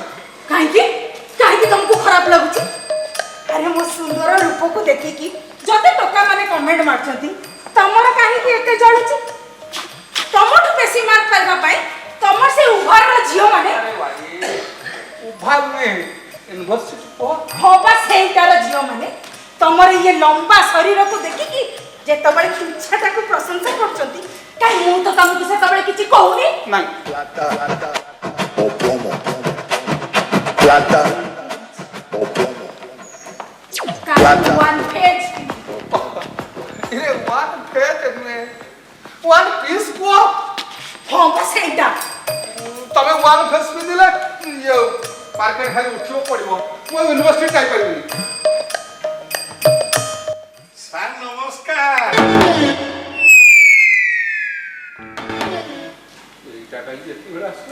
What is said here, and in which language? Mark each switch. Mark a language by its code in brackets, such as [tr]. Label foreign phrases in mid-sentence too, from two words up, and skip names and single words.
[or] କାହିଁକି କାହିଁକି ତମକୁ ଖରାପ ଲାଗୁଛି ଆରେ ମୋ ସୁନ୍ଦର ରୂପକୁ ଦେଖିକି ଯଦି ଟୋକା ମାନେ କମେଣ୍ଟ ମାରୁଛନ୍ତି ତମର କାହିଁକି ଏତେ ଜଳୁଛି ତମଠୁ ବେଶୀ ମାର୍କ ପାଇବା ପାଇଁ ତମର ସେ ଉଭାରର ଝିଅ ମାନେ ଉଭାର ନୁହେଁ ୟୁନିଭର୍ସିଟି କୁହ ହଁ ବା ସେଇଟାର ଝିଅ ମାନେ ତମର ଇଏ ଲମ୍ବା ଶରୀରକୁ ଦେଖିକି ଯେତେବେଳେ ଇଚ୍ଛାଟାକୁ ପ୍ରଶଂସା କରୁଛନ୍ତି କାହିଁ ମୁଁ ତ ତମକୁ ସେତେବେଳେ କିଛି କହୁନି ନାଇଁ [es] Plata o plomo. Plata o plomo. [or] କାହିଁ [en] one page [or] ଇରେ [en] one phase [or] ନୁହେଁ [en] one piece [or] କୁହ ହଁ ବା ସେଇଟା ତମେ [en] one face [or] ପିନ୍ଧିଲେ ଇଏ ମାର୍କେଟ ଖାଲି ଉଠିବ ପଡ଼ିବ ମୁଁ ୟୁନିଭର୍ସିଟି ଯାଇପାରିବିନି ସାର୍ ନମସ୍କାର ଏଇଟା କାହିଁକି ଏତେ ବେଳେ ଆସିଲା